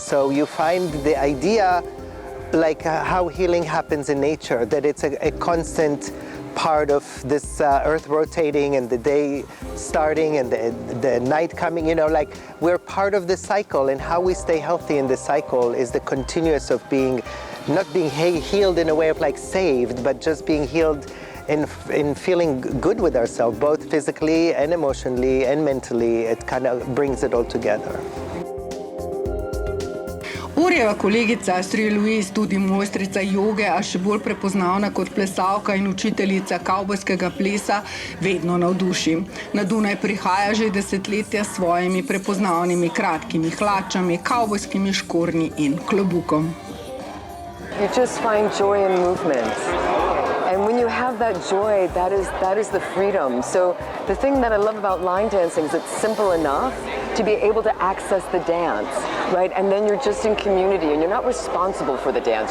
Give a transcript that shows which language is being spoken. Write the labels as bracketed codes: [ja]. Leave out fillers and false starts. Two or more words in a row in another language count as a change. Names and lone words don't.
[en] So you find the idea like how healing happens in nature, that it's a constant part of this earth rotating and the day starting and the night coming, like we're part of this cycle, and how we stay healthy in this cycle is the continuous of not being healed in a way of like saved, but just being healed in feeling good with ourselves, both physically and emotionally and mentally. It kind of brings it all together. [sl] Urjeva kolegica Astrid Louise, tudi mojstrica joge, a še bolj prepoznavna kot plesalka in učiteljica kavbojskega plesa, vedno navduši. Na Dunaj prihaja že desetletja s svojimi prepoznavnimi kratkimi hlačami, kavbojskimi škornji in klobukom. [en] You just find joy in movement. And when you have that joy, that is the freedom. So the thing that I love about line dancing is it's simple enough to be able to access the dance, right? And then you're just in community and you're not responsible for the dance.